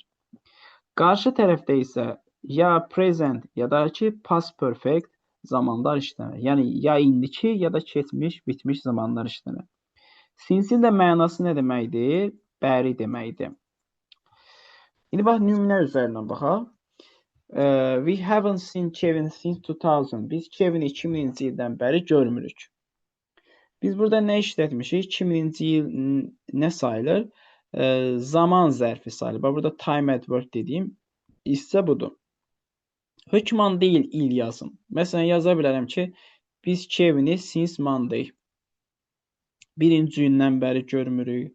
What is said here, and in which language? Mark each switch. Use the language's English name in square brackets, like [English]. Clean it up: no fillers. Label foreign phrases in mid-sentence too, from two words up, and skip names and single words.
[Azerbaijani] Qarşı tərəfdə isə ya present, ya da ki [English] past perfect [Azerbaijani] zamanlar işlənər. Yəni ya indiki, ya da keçmiş, bitmiş zamanlar işlənər. Sinsin də mənası nə deməkdir? Bəri deməkdir. İndi bax, nümunə üzərindən baxaq. [English] We haven't seen Kevin since 2000. [Azerbaijani] Biz Kevin'i 2000-ci ildən bəri görmürük. Biz burada nə işlətmişik? 2000-ci il nə sayılır? Zaman zərfi sayılır. Bax, burada [English] time adverb [Azerbaijani] dediyim hissə budur. Hökman deyil, il yazım. Məsələn, yaza bilərəm ki, biz Kevin'i [English] since Monday, [Azerbaijani] birinci gündən bəri görmürük.